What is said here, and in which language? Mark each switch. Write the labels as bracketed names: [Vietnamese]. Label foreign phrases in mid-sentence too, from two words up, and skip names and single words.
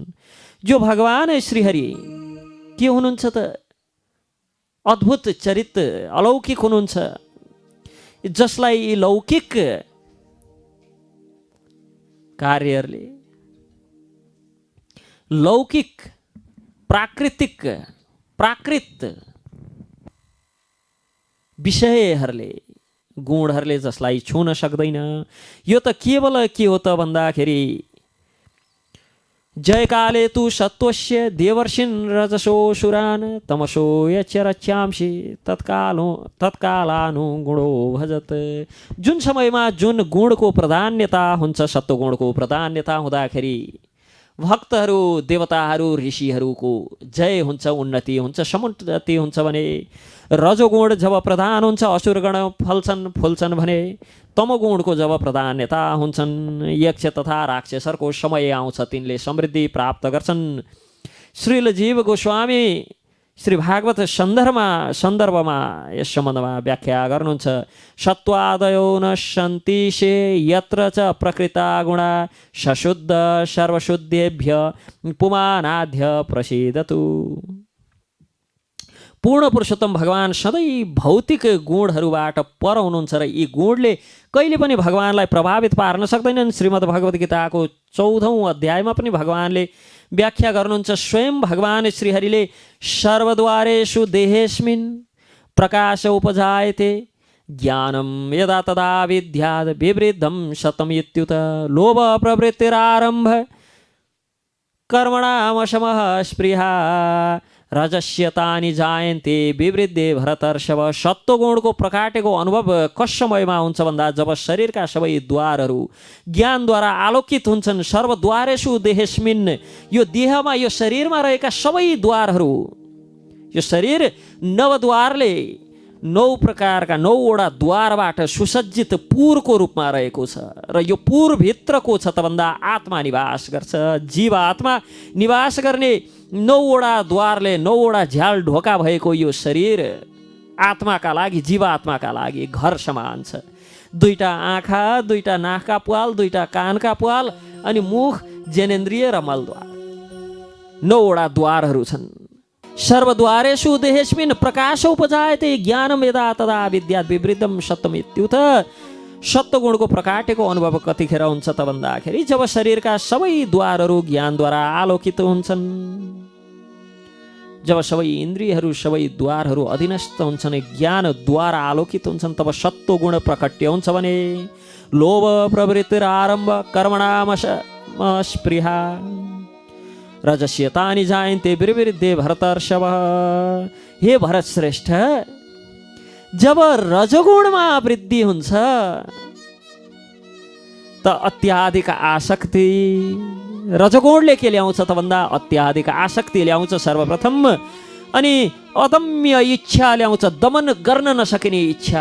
[Nepali] जो भगवान श्रीहरि के हुनुहुन्छ त अद्भुत चरित्र अलौकिक हुनुहुन्छ, जसलाई लौकिक कार्यहरूले लौकिक प्राकृत विषयहरूले गुणहरूले जसलाई छुन सक्दैन। यो त केवल के हो त भन्दाखेरि [Sanskrit] जयकाले तु सत्वस्य देवर्षिन् रजसो सुरान् तमसो यच्च रच्यांसि तत्कालानु गुणो भजत। [Nepali] जुन समयमा जुन गुणको प्राधान्यता हुन्छ, सत्वगुणको प्राधान्यता हुँदाखेरि भक्तहरू देवताहरू ऋषिहरूको जय हुन्छ, उन्नति हुन्छ, समुन्नति हुन्छ भने रजोगुण जब प्रधान हुन्छ असुरगण फुल्छन् भने तमोगुणको जब प्रधान्यता हुन्छन् यक्ष तथा राक्षसहरूको समय आउँछ तिनले समृद्धि प्राप्त गर्छन्। श्रील जीव गोस्वामी श्री भागवत सन्दर्भमा यस सम्बन्धमा व्याख्या गर्नुहुन्छ। [Sanskrit] सत्वादयो न सन्तिशे यत्र च प्रकृता गुणा सशुद्ध सर्वशुद्धेभ्य पुमानाद्य प्रसिद्धतु। [Nepali] पूर्ण पुरुषोत्तम भगवान सधैँ भौतिक गुणहरूबाट पर हुनुहुन्छ र यी गुणले कहिले पनि भगवानलाई प्रभावित पार्न सक्दैनन्। श्रीमद् भगवत गीताको 14औं अध्यायमा पनि भगवानले व्याख्या गर्नुहुन्छ। स्वयं भगवान श्रीहरिले [Sanskrit] सर्वद्वारेषु देहेस्मिन् प्रकाश उपजायते ज्ञानं यदा तदा विद्याद् विवृद्धं शतम् इत्युत लोभ प्रवृत्तिरारम्भ कर्मणामशमः स्पृहा रजस्य तानि जायन्ते विवृद्धे भरतर्षभ। [Nepali] सत्वगुणको प्रकाटेको अनुभव कस समयमा हुन्छ भन्दा जब शरीरका सबै द्वारहरू ज्ञानद्वारा आलोकित हुन्छन्। [Sanskrit] सर्वद्वारेषु देहेस्मिन्, [Nepali] यो देहमा यो शरीरमा रहेका सबै द्वारहरू, यो शरीर नवद्वारले 9 प्रकारका 9वटा द्वारबाट सुसज्जित पुरको रूपमा रहेको छ र यो पुरभित्रको छ त भन्दा आत्मा निवास गर्छ। जीव आत्मा निवास गर्ने 9वटा द्वारले 9वटा झ्याल ढोका भएको यो शरीर आत्माका लागि, जीव आत्माका लागि घर समान छ। 2टा आँखा, 2टा नाकका प्वाल, 2टा कानका प्वाल अनि मुख, जनेन्द्रिय र मलद्वार, 9वटा द्वारहरू छन्। [Sanskrit] सर्वद्वारेषु देहेस्मिन् प्रकाश उपजायते ज्ञानं यदा तदा विद्याद् विवृद्धं शतम् इत्युत। [Nepali] सत्वगुणको प्रकाटेको अनुभव कतिखेर हुन्छ त भन्दाखेरि जब शरीरका सबै द्वारहरू ज्ञानद्वारा आलोकित हुन्छन्, जब सबै इन्द्रियहरू सबै द्वारहरू अधीनस्थ हुन्छन्, ज्ञानद्वारा आलोकित हुन्छन्, तब सत्वगुण प्रकट्य हुन्छ भने [Sanskrit] लोभ प्रवृत्तिरारम्भ कर्मणामशमः रजस्य तानि जायन्ते विवृद्धे भरतर्षभ। [Nepali] हे भरत श्रेष्ठ, जब रजगुणमा वृद्धि हुन्छ त अत्याधिक आसक्ति, रजगुणले के ल्याउँछ त भन्दा अत्याधिक आसक्ति ल्याउँछ सर्वप्रथम, अनि अदम्य इच्छा ल्याउँछ, दमन गर्न नसकिने इच्छा।